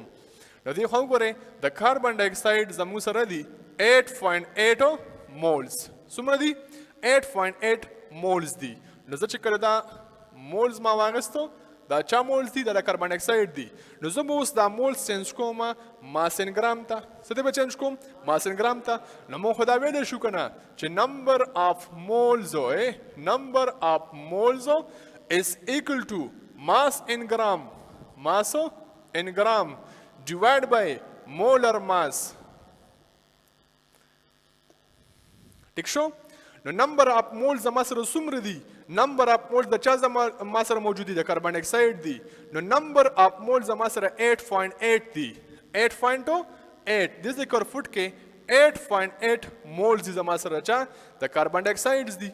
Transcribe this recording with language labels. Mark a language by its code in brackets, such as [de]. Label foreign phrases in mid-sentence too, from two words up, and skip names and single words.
[ps] نو دې خو وګورئ د [en] carbon dioxide [ps] زموږ سره دي 8.8 مولز څومره دي 8.8 مولز دي. نو زه چې کله دا مولز ما واخیستو دا چا مولز دي دا د [en] carbon dioxide [ps] دي. نو زه به اوس دا مولز چینج کوم [en] mass in gram [ps] ته څه دی به چینج کوم [en] mass in gram [ps] ته. نو موږ خو دا ویلی شو که نه چې [en] number of moles is equal to mass in gram divided by molar mass [ps] ټیک شو. نو [en] number of moles [ps] زما سره څومره دي [en] number of moles [ps] د چا ما سره موجود دي د [en] carbon dioxide [ps] دي. نو [en] number of moles [ps] زما سره 8.8 دي 8.8 دې ذکر فوټ کې 8.8 مولز دي زما سره چا د [en] carbon dioxides [ps] دي.